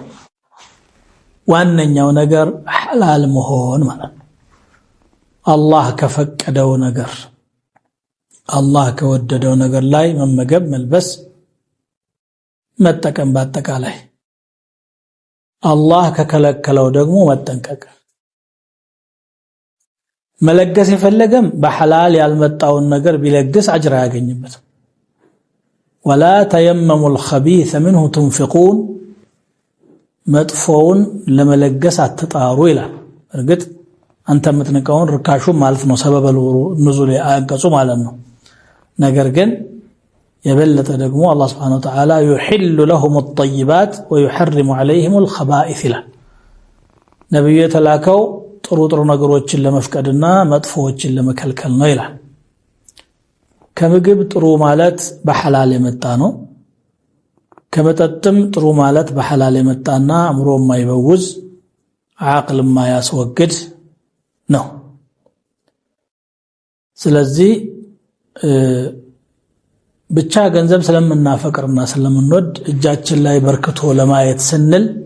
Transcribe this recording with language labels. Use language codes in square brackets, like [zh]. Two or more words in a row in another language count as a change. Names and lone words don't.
[am] ዋነኛው ነገር ሐላል መሆን ማለት ነው። አላህ ከፈቀደው ነገር አላህ ከወደደው ነገር ላይ መመገብ፣ መልበስ፣ መጠቀም በአጠቃላይ አላህ ከከለከለው ደግሞ መጠንቀቅ። መለገስ የፈለገም በሐላል ያልመጣውን ነገር ቢለግስ አጅር አያገኝበትም። [ar] ولا تيمموا الخبيث منه تنفقون [am] መጥፎውን ለመለገስ አትጣሩ ይላል። እርግጥ አንተ የምትነቀውን ርካሹ ማለት ነው [ar] سبب النزول [am] ያንቀጹ ማለት ነው። ነገር ግን የበለጠ ደግሞ አላህ [ar] سبحانه وتعالى يحل لهم الطيبات ويحرم عليهم الخبائث [am] ይላል። ነብዩ የተላከው ጥሩ ጥሩ ነገሮችን ለመፍቀድና መጥፎዎችን ለመከልከል ነው ይላል። ከምግብ ጥሩ ማለት በሐላል የመጣ ነው። ከመጠጥም ጥሩ ማለት በሐላል የመጣና አእምሮ የማይበውዝ አቅል የማያስወግድ ነው። ስለዚህ ብቻ ገንዘብ ስለምናፈቅርና ስለምንወድ እጃችን ላይ በርክቶ ለማየት ስንል